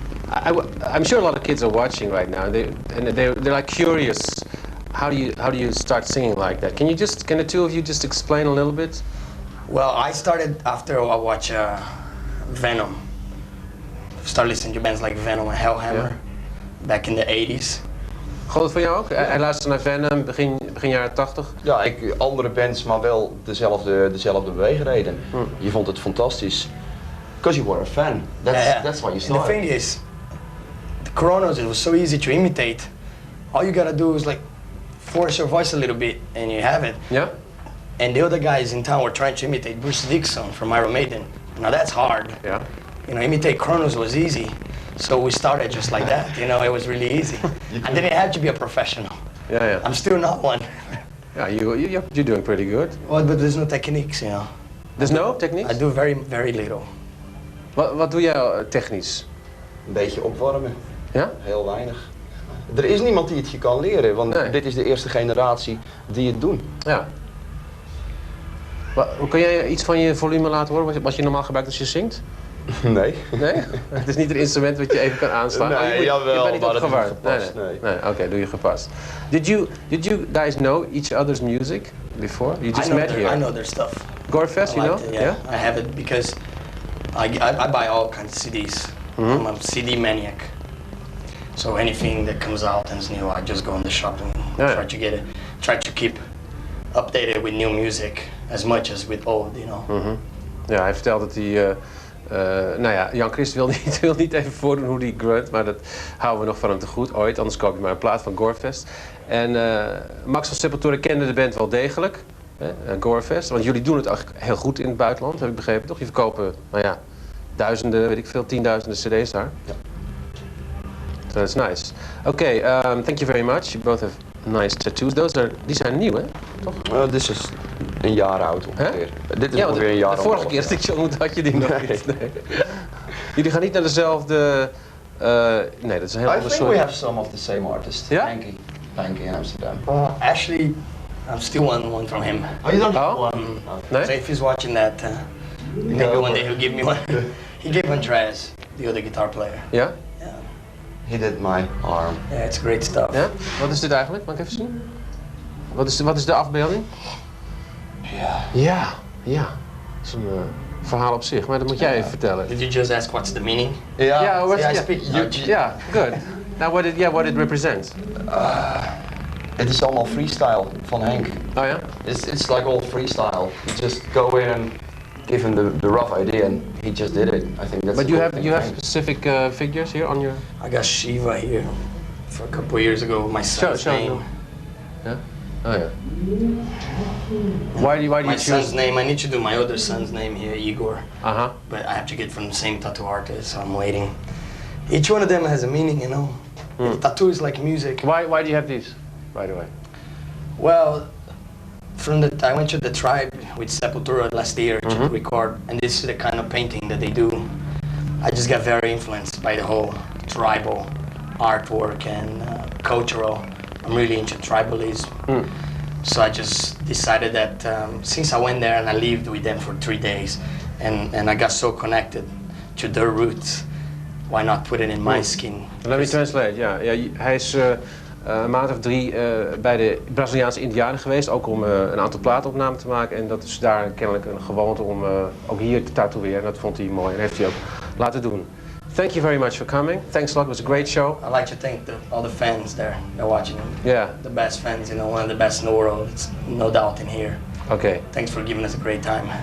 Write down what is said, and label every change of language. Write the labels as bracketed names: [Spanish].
[English] I'm sure a lot of kids are watching right now, and they're like curious. How do you start singing like that? Can the two of you just explain a little bit? Well, I started after I watched Venom. Started listening to bands like Venom and Hellhammer back in the 80s. [Dutch] Gold het voor jou ook? Hij luisterde naar Venom begin jaren 80? Ja, andere bands, maar wel dezelfde beweegreden. [English] Je vond het fantastisch. Because you were a fan. That's why you started. And the thing is, the Kronos, it was so easy to imitate. All you gotta do is like force your voice a little bit and you have it. Yeah. And the other guys in town were trying to imitate Bruce Dickinson from Iron Maiden. Now that's hard. Yeah. You know, imitate Kronos was easy. So we started just like that, you know, it was really easy. I didn't have to be a professional. Yeah. I'm still not one. Yeah, you're doing pretty good. Well, but there's no techniques, you know. There's no techniques? I do very, very little. [Dutch] Wat doe jij technisch? Een beetje opwarmen. Ja? Heel weinig. Er is niemand die het je kan leren, want dit is de eerste generatie die het doen. Ja. Kun jij iets van je volume laten horen, wat je normaal gebruikt als je zingt? Nee. Nee? Het is niet een instrument wat je even kan aanslaan? Nee, jawel, je bent niet maar dat opgewarmd. is gepast. Nee. Oké, doe je gepast. [English] Did you guys know each other's music before? You just met here? I know their stuff. Gorefest, you know? Yeah, I have it because I buy all kinds of CDs. I'm a CD maniac. So anything that comes out and is new, I just go in the shop and try to get it. Try to keep updated with new music as much as with old, you know. [Dutch] Ja, hij vertelt dat hij... Jan Christ wil niet even voordoen hoe hij grunt, maar dat houden we nog van hem te goed ooit, anders koop je maar een plaat van Gorefest. En Max van Sepultura kende de band wel degelijk, Gorefest, want jullie doen het eigenlijk heel goed in het buitenland, heb ik begrepen, toch? Je verkopen, duizenden, weet ik veel, 10.000 cd's daar. Ja. So that's nice. Okay, thank you very much. You both have nice tattoos. Die zijn nieuw, hè? Toch? Dit is een jaar oud ongeveer. Dit is ongeveer een jaar oud. De vorige keer dat ik je ontmoet had je die nog niet. Nee. Jullie gaan niet naar dezelfde... nee, dat is een heel ander soort... [English] I think we have some of the same artists. [Dutch] Ja? [English] Panky in Amsterdam. Actually, I'm still one from him. Oh, you don't have one? [Dutch] Nee? [English] So if he's watching that, maybe one day he'll give me one. He gave Andreas, the other guitar player. [Dutch] Ja? [English] He did my arm. Yeah, it's great stuff. [Dutch] Ja? Wat is dit eigenlijk? Mag ik even zien? Wat is de afbeelding? Ja. Dat is een verhaal op zich, maar dat moet jij even vertellen. [English] Did you just ask what's the meaning? Yeah, I speak Dutch. Yeah, good. Now what it represents? [Dutch] Het is allemaal freestyle van Henk. Oh ja? [English] It's like all freestyle. You just go in and give him the rough idea and he just did it. I think that's. But you have specific figures here on your... I got Shiva here for a couple of years ago. My son's name. Yeah? Oh yeah. Why do you my choose? son's name? I need to do my other son's name here, Igor. Uh-huh. But I have to get from the same tattoo artist, so I'm waiting. Each one of them has a meaning, you know. Tattoo is like music. Why do you have these, by the way? Well, I went to the Tribe with Sepultura last year to record, and this is the kind of painting that they do. I just got very influenced by the whole tribal artwork and cultural. I'm really into tribalism. So I just decided that since I went there and I lived with them for 3 days and I got so connected to their roots, why not put it in my skin? Let me translate, ja. [Dutch] Hij is een maand of 3 bij de Braziliaanse Indianen geweest, ook om een aantal plaatopnamen te maken. En dat is daar kennelijk een gewoonte om ook hier te tatoeëren. En dat vond hij mooi en heeft hij ook laten doen. [English] Thank you very much for coming. Thanks a lot. It was a great show. I'd like to thank all the fans there. They're watching. Yeah. The best fans, you know, one of the best in the world. It's no doubt in here. Okay. Thanks for giving us a great time.